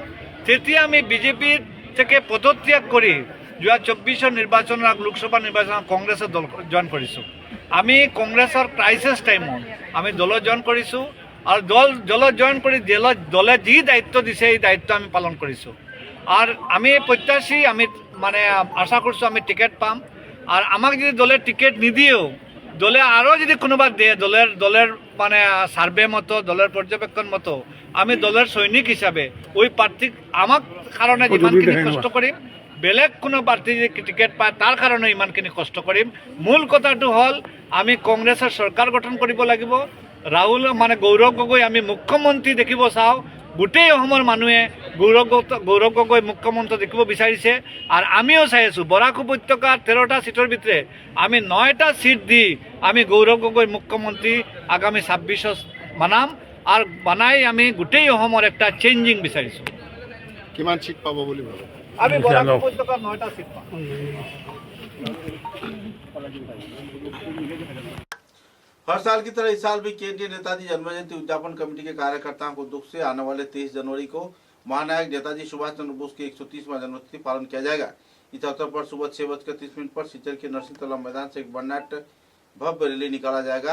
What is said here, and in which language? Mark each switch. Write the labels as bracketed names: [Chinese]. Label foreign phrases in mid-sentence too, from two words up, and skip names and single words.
[Assamese] তেতিয়া আমি বিজেপিৰ থেকে পদত্যাগ কৰি যোৱা 24 নিৰ্বাচনৰ লোকসভা নিৰ্বাচনত কংগ্ৰেছৰ দল জইন কৰিছোঁ। আমি কংগ্ৰেছৰ ক্ৰাইচিছ টাইমত আমি দলত জইন কৰিছোঁ আৰু দলত জইন কৰি দলে যি দায়িত্ব দিছে এই দায়িত্ব আমি পালন কৰিছোঁ। [Bangla] আর আমি প্রত্যাশী, আমি মানে আশা করছো আমি টিকিট পাম। [Assamese] আর আমাক যদি দলে টিকিট নিদিয়েও, [Bangla] দলে আরও যদি কোনোবা দিয়ে দলের মানে সার্ভে মতো, দলের পর্যবেক্ষণ মতো, আমি দলের সৈনিক হিসাবে ওই প্রার্থীক আমার কারণে [Assamese] যিমানখিনি কষ্ট কৰিম, [Bangla] বেলেগ কোনো প্রার্থী যদি টিকিট পায় তার কারণে [Assamese] ইমানখিনি কষ্ট কৰিম। মূল কথাটো হ'ল আমি কংগ্রেসের সরকার গঠন কৰিব লাগিব। রাহুল মানে গৌৰৱ গগৈ আমি মুখ্যমন্ত্ৰী দেখিব চাওঁ। গোটেই অসমৰ মানুহে গৌৰৱ গগৈ মুখ্যমন্ত্ৰী দেখিব বিচাৰিছে। আর আমিও চাই আছোঁ বৰাক উপত্যকাৰ 13টা সিটৰ ভিতরে আমি 9টা সিট দি আমি গৌৰৱ গগৈ মুখ্যমন্ত্ৰী আগামী 26 বানাম। আর বানাই আমি গোটেই অসমৰ একটা চেঞ্জিং বিচাৰিছোঁ। কিমান সিট পাব বুলি ভাবে? আমি বৰাক উপত্যকাৰ 9টা সিট পাম। [Hindi] हर साल की तरह इस साल भी केंद्रीय नेताजी जन्म जयंती उद्यापन कमेटी के कार्यकर्ताओं को दुख से आने वाले 23 जनवरी को महानायक नेताजी सुभाष चंद्र बोस की 130वां जन्मतिथि पालन किया जाएगा। इस अवसर पर सुबह 6:30 पर सिलचर के नरसिंह तालाब मैदान से एक बर्नाट भव्य रैली निकाला जाएगा।